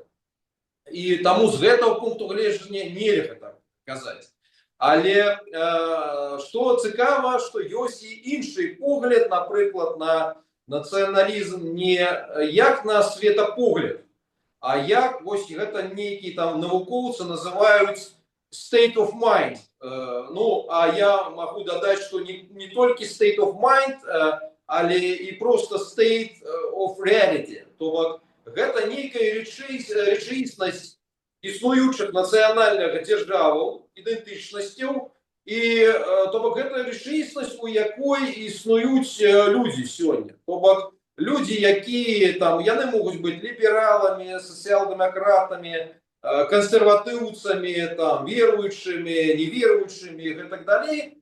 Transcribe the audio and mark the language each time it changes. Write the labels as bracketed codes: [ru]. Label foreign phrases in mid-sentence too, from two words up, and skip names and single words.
[be] І таму з гэтага пункту гледжання нельга так казаць. Але што цікава, што ёсць і іншы погляд, напрыклад, на нацыяналізм не як на светапогляд, а як вось гэта нейкі там навукоўцы называюць [en] state of mind. [be] Ну, а я могу дадаць, што не толькі [en] state of mind, [be] але і проста [en] state of reality. [be] То бок гэта нейкая рэчаіснасць існуючых нацыянальных дзяржаваў, ідэнтычнасцяў, і то бок гэта рэчаіснасць, у якой існуюць людзі сёння. То бок людзі, якія там, яны могуць быць лібераламі, сацыял-дэмакратамі, кансерватыўцамі, там, веруючымі, неверуючымі і гэтак далей.